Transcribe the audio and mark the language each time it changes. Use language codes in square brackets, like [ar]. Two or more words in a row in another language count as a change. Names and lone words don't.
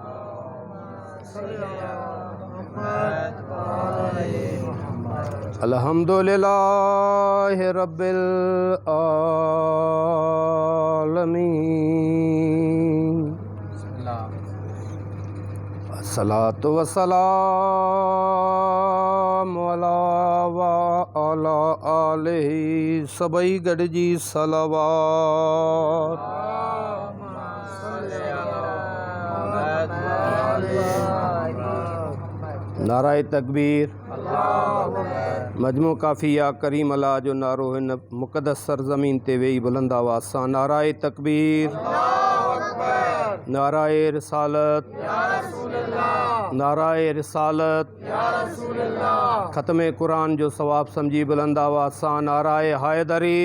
[ar] الحمد لله رب العالمين. الصلاة والسلام على آله [sd] सबई गॾिजी सलवात। नाराए तकबीर। मजमू काफ़िया करीम अल्लाह जो नारो हिन मुक़द्दस सरज़मीन ते वेही बुलंद आवाज़ सां नाराए तकबीर, नाराए रिसालत, नाराए रिसालत, ख़त्मे कुरान जो सवाब समझी बुलंद आवाज़ सां नाराए हैदरी।